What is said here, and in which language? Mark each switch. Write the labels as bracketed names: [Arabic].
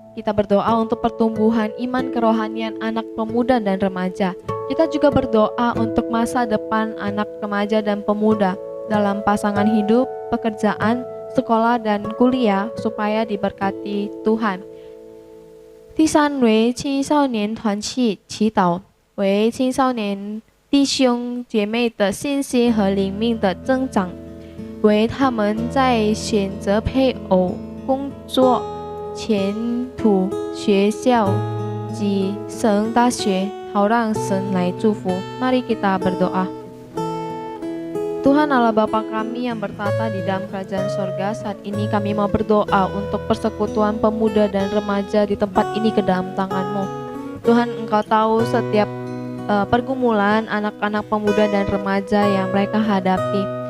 [Indonesian] Kita berdoa untuk pertumbuhan iman kerohanian anak pemuda dan remaja. Kita juga berdoa untuk masa depan anak remaja dan pemuda dalam pasangan hidup, pekerjaan, sekolah dan kuliah supaya diberkati Tuhan. [Chinese] 第三为青少年团契祈祷，为青少年弟兄姐妹的信心和灵命的增长，为他们在选择配偶、工作、前途、学校及升大学，好让神来祝福。 [Indonesian] Mari kita berdoa. Tuhan Allah Bapa kami yang bertata di dalam kerajaan sorga, saat ini kami mau berdoa untuk persekutuan pemuda dan remaja di tempat ini ke dalam tangan-Mu. Tuhan, Engkau tahu setiap pergumulan anak-anak pemuda dan remaja yang mereka hadapi.